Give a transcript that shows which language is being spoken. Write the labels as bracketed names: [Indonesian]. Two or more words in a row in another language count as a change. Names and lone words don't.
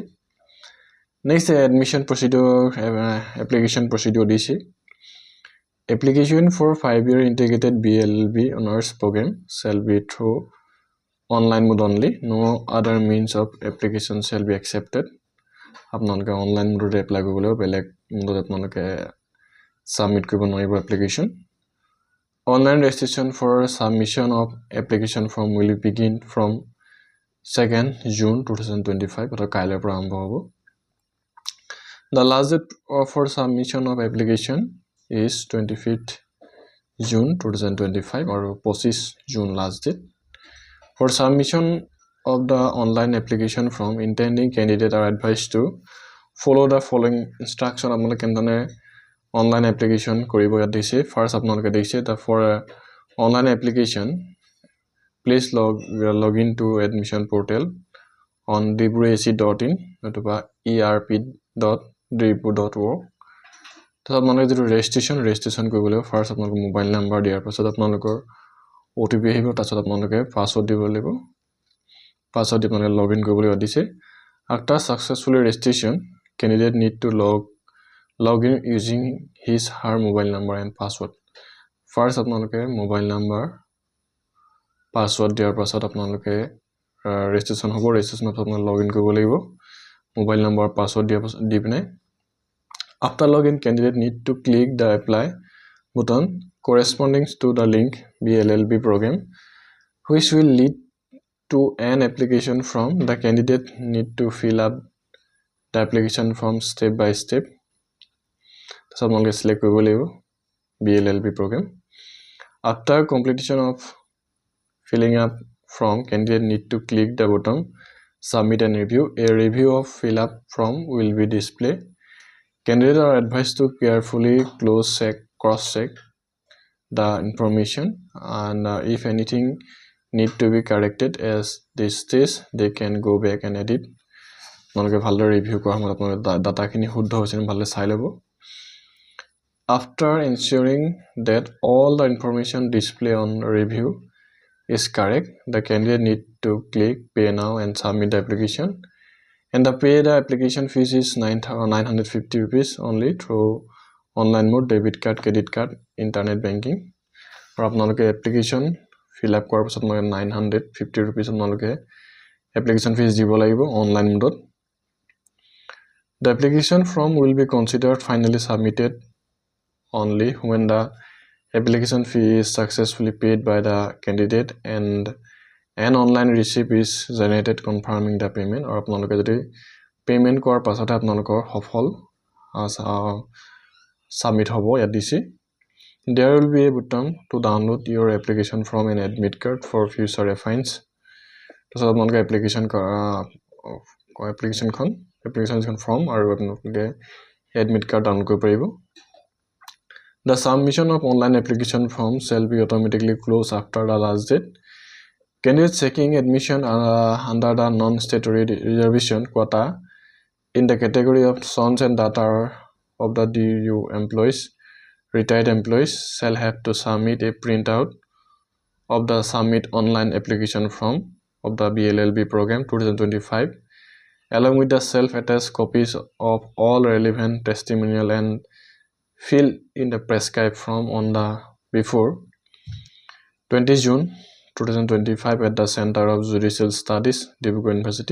[English] Next admission procedure application procedure DC. Application for 5-year integrated B.A.LLB honors program shall be through online mode only. No other means of application shall be accepted. [Assamese] আপোনালোকে [English] online mode apply [Assamese] কৰিবলৈ বেলেগ mode আপোনালোকে submit কৰিব নোৱাৰিব application. [English] Online registration for submission of application form will begin from 2nd June 2025 or [Assamese] কাইলৈৰ পৰা আৰম্ভ হ'ব [English] The last date for submission of application is 25th June 2025 or 25 June last date For submission of the online application form intending candidate are advised to follow the following instruction [Assamese] আপোনালোকে কেনেদৰে online application কৰিব ইয়াত দিছে [English] first [Assamese] আপোনালোকে দিছে [English] for online application please log in to admission portal on dibrugarh.in অথবা erp.dibrugarh.org [Assamese] তো আপোনালোকে যেটো registration কৰিবলৈ first আপোনালোকৰ মোবাইল নাম্বাৰ দিয়াৰ পাছত আপোনালোকৰ OTP আহিব তাৰপাছত আপোনালোকে পাসওয়ার্ড দিব লাগিব পাসওয়ার্ড দি আপোনালোকে লগইন কৰিবলৈ দিছে [English] after successfully registration candidate need to log in using his her mobile number and password first [Assamese] আপোনালোকে [English] mobile number password [Assamese] দিয়াৰ পাছত আপোনালোকে registration hobo registration apnalok login koribo lagibo mobile number password di pine [English] after login candidate need to click the apply button corresponding to the link B.A.LLB program which will lead to an application form. The candidate need to fill up the application form step by step. [Assamese] So আপোনালোকে select কৰিব লাগিব B.A.LLB program. [English] After completion of filling up form, candidate need to click the button submit and review. A review of fill up form will be displayed. Candidates are advised to carefully cross check the information and if anything need to be corrected as this stage they can go back and edit. [Assamese] আপোনালোকে ভালদৰে ৰিভিউ কৰা সময়ত আপোনালোকে ডাটাখিনি শুদ্ধ হৈছে নে ভালদৰে চাই ল'ব. [English] After ensuring that all the information displayed on review is correct, the candidate need to click pay now and submit the application. And the application fees is 950 rupees only through online mode, debit card, credit card, internet banking. [Assamese] Or আপোনালোকে [English] application fill up [Assamese] কৰাৰ পিছত 950 rupees আপোনালোকে [English] application fees [Assamese] দিব লাগিব [English] online mode. The application form will be considered finally submitted only when the application fee is successfully paid by the candidate and an online receipt is generated confirming the payment. [Assamese] Or আপোনালোকে যদি payment কৰাৰ পাছতে আপোনালোকৰ সফল submit হ'ব ইয়াত দিছে. [English] There will be a button to download your application form and admit card for future reference. [Assamese] So আপোনালোকে [English] application form [Assamese] আৰু আপোনালোকে [English] admit card download [Assamese] কৰিব পাৰিব. [English] The submission of online application form shall be automatically closed after the last date. Candidates seeking admission under the non-statutory reservation quota in the category of sons and daughters of the DU employees, retired employees shall have to submit a printout of the submit online application form of the B.A.LLB program 2025 along with the self-attached copies of all relevant testimonial and fill in the prescribed form on the before 20 June 2025 at the Center of Judicial Studies, Dibrugarh University.